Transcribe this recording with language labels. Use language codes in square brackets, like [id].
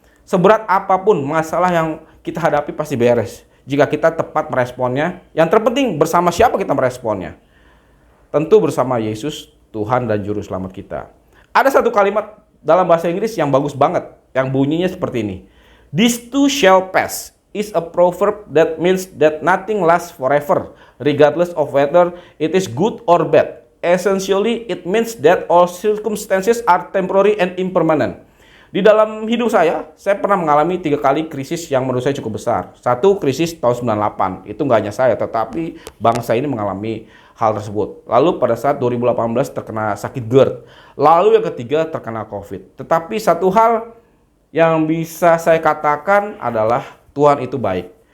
[id] Seberat apapun masalah yang kita hadapi pasti beres jika kita tepat meresponnya. Yang terpenting bersama siapa kita meresponnya. Tentu bersama Yesus, Tuhan dan Juru Selamat kita. Ada satu kalimat dalam bahasa Inggris yang bagus banget, yang bunyinya seperti ini. [en] This too shall pass is a proverb that means that nothing lasts forever, regardless of whether it is good or bad. Essentially, it means that all circumstances are temporary and impermanent. [id] Di dalam hidup saya pernah mengalami 3 kali krisis yang menurut saya cukup besar. Satu krisis tahun 98, itu nggak hanya saya, tetapi bangsa ini mengalami hal tersebut. Lalu pada saat 2018 terkena sakit GERD. Lalu yang ketiga terkena COVID. Tetapi satu hal yang bisa saya katakan adalah Tuhan itu baik.